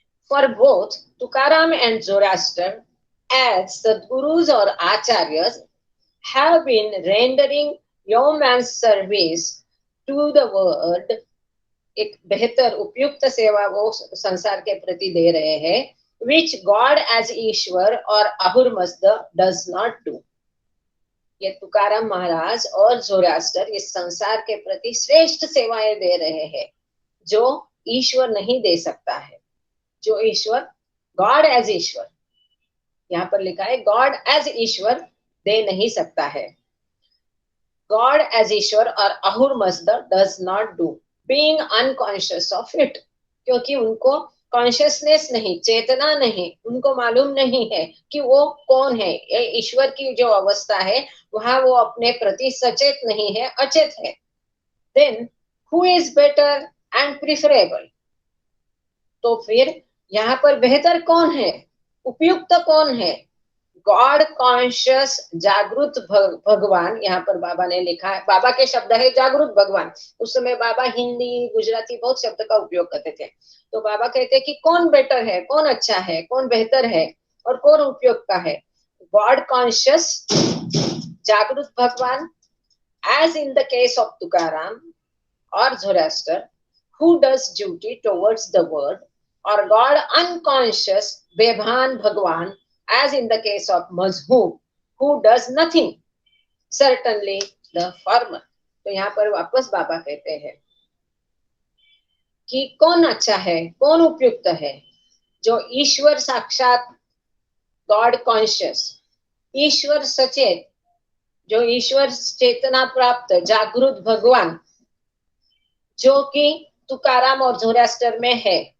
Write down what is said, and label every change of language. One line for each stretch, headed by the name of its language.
English: For both Tukaram and Zoroaster, as Sadgurus or Acharyas, have been rendering yeoman's service to the world,
Hindi: एक बेहतर उपयुक्त सेवा वो संसार के प्रति दे रहे हैं,
English: which God as Ishwar और Ahura Mazda does not do.
Hindi: ये तुकाराम महाराज और जोरास्टर इस संसार के प्रति श्रेष्ठ सेवाएं दे रहे हैं, जो ईश्वर नहीं दे सकता है। जो ईश्वर,
English: God as Ishwar,
Hindi: यहाँ पर लिखा है गॉड एज ईश्वर दे नहीं सकता है।
English: God as Ishwar और Ahura Mazda does not do, being unconscious of it,
Hindi: क्योंकि उनको कॉन्शियसनेस नहीं, चेतना नहीं, उनको मालूम नहीं है कि वो कौन है। ये ईश्वर की जो अवस्था है वहां वो अपने प्रति सचेत नहीं है, अचेत है।
English: then who is better and preferable,
Hindi: तो फिर यहाँ पर बेहतर कौन है, उपयुक्त कौन है? गॉड कॉन्शियस जागृत भगवान, यहाँ पर बाबा ने लिखा है, बाबा के शब्द है जागृत भगवान। उस समय बाबा हिंदी गुजराती बहुत शब्द का उपयोग करते थे, तो बाबा कहते हैं कि कौन बेटर है, कौन अच्छा है, कौन बेहतर है और कौन उपयुक्त का है?
English: God conscious जागृत भगवान, as in the case of Tukaram or Zoroaster, who does duty towards the world, or God unconscious Bebhan Bhagwan, as in the case of Mazhub, who does nothing, certainly the former.
Hindi: तो यहाँ पर वापस बाबा कहते हैं कि कौन अच्छा है, कौन उपयुक्त है? जो ईश्वर साक्षात, गॉड कॉन्शियस, ईश्वर सचेत, जो ईश्वर चेतना प्राप्त जागृत भगवान, जो कि तुकाराम और जोरास्टर में है,